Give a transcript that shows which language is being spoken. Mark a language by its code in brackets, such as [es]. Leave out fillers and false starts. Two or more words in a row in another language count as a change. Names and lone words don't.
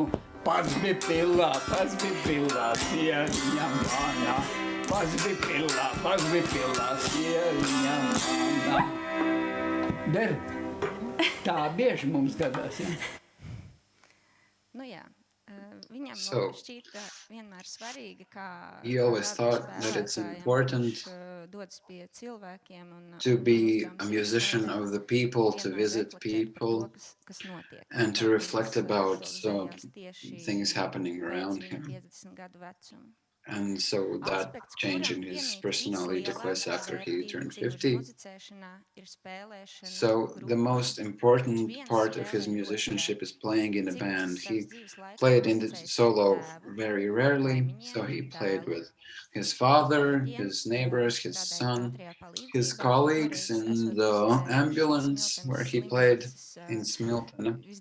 [lv] Pats bija pilā, sieviņa mana. Pats bija pilā, sieviņa mana. Der, tā bieži mums gadās, ja? Nu jā, viņam šķīta vienmēr svarīgi, kā [en] he always thought that it's important [lv] dodas pie cilvēkiem un [en] to be a musician of the people, to visit people, [lv] kas notiek. [en] and to reflect about things happening around him. [lv] 50 gadu vecumu. [en] And so that change in his personality took place after he turned 50. So the most important part of his musicianship is playing in a band. He played in the solo very rarely, so he played with his father, his neighbors, his son, his colleagues in the ambulance where he played in Smiltene.